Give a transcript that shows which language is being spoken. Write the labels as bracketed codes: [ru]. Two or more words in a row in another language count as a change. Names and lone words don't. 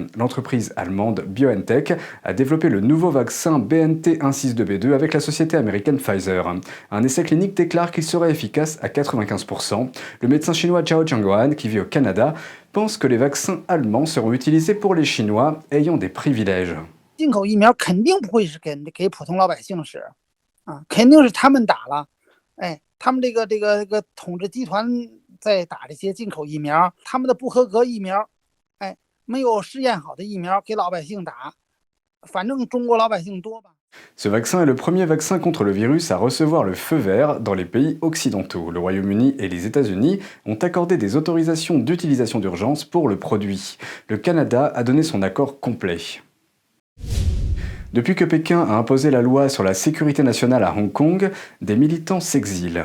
[fr] L'entreprise allemande BioNTech a développé le nouveau vaccin BNT162b2 avec la société américaine Pfizer. Un essai clinique déclare qu'il serait efficace à 95%. Le médecin chinois Zhao Zhangguan, qui vit au Canada, pense que les vaccins allemands seront utilisés pour les Chinois ayant des privilèges. [zh] 进口疫苗肯定不会是给普通老百姓使啊，肯定是他们打了，他们这个统治集团在打这些进口疫苗，他们的不合格疫苗，没有试验好的疫苗给老百姓打，反正中国老百姓多吧。 [fr] Ce vaccin est le premier vaccin contre le virus à recevoir le feu vert dans les pays occidentaux. Le Royaume-Uni et les États-Unis ont accordé des autorisations d'utilisation d'urgence pour le produit. Le Canada a donné son accord complet. Depuis que Pékin a imposé la loi sur la sécurité nationale à Hong Kong, des militants s'exilent.